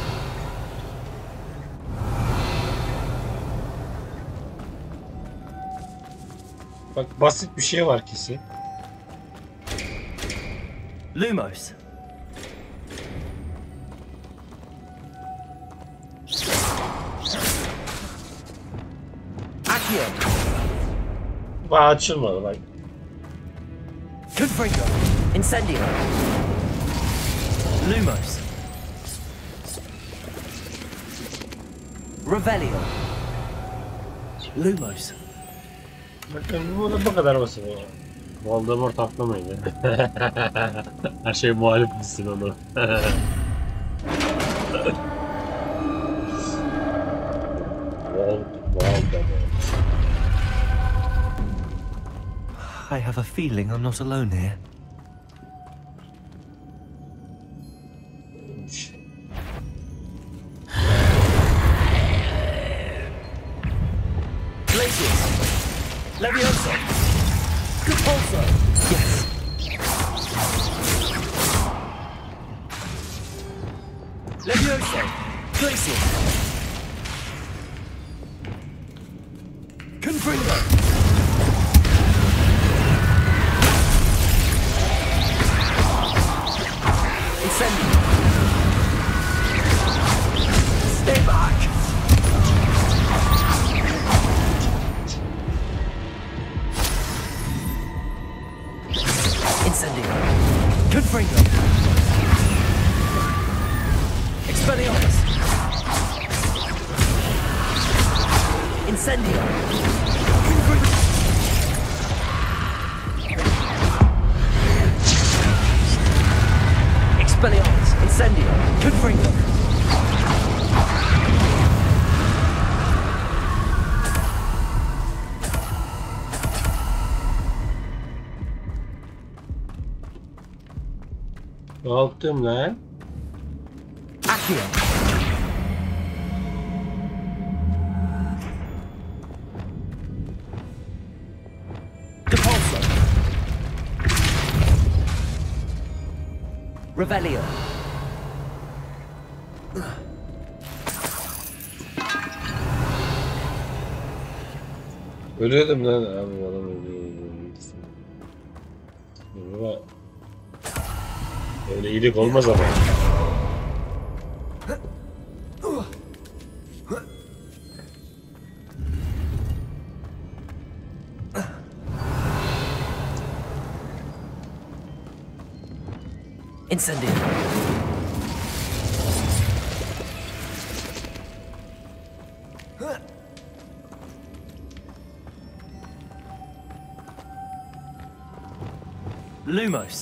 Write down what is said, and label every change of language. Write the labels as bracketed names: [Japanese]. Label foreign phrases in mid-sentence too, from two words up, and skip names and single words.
[Turkish] Bak basit bir şey var kesin. Lumos. Accio. Bak açılmadı bak. Confringo. Incendio. Lumos. Revelio. Lumos. Bakın bu kadar basit. Voldemort atlamaydı. Her şey muhalif misin onu. Voldemort. [English] I have a feeling I'm not alone here. [Turkish] Glacius. Levioso. Compulso. Yes. Levioso. Glacius. Confringo. Incendio. [English] Stay back. [Turkish] Incendio. Confringo. Expelliarmus. Incendio. Confringo. Expelliarmus. Incendio. Confringo. Ne yaptım lan? Accio. Depulso. Revelio. Ölüyordum lan abi adam ölüyor. Ama öyle iyilik olmaz ama. Incendio. Lumos.